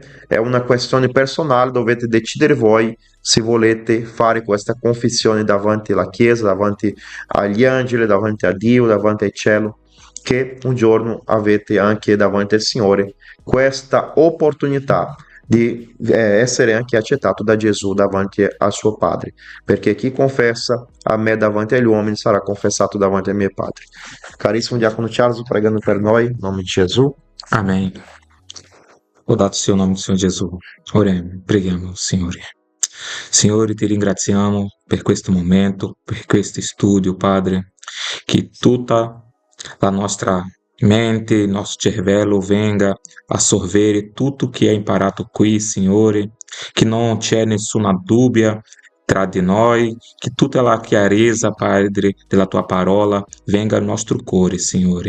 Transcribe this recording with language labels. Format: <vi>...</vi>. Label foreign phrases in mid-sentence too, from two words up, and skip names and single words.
<it>È una questione personale, dovete decidere voi se volete fare questa confessione davanti alla Chiesa, davanti agli angeli, davanti a Dio, davanti al cielo, che un giorno avete anche davanti al Signore questa opportunità di essere anche accettato da Gesù davanti al suo Padre, perché chi confessa a me davanti agli uomini sarà confessato davanti ai miei padri. Carissimo diacono Charles, pregando per noi, in nome di Gesù.</it> <pt>Amém.</pt> <it>Lodato sia</it> <pt>o nome do Senhor Jesus. Oremos,</pt> <it>preghiamo, Signore. Signore, ti ringraziamo per questo momento, per questo studio, Padre, che tutta la nostra mente, il nostro cervello venga a sorvere tutto che è imparato qui, Signore, che non c'è nessuna dubbia tra di noi, che tutta la chiarezza, Padre, della tua parola venga al nostro cuore, Signore.</it>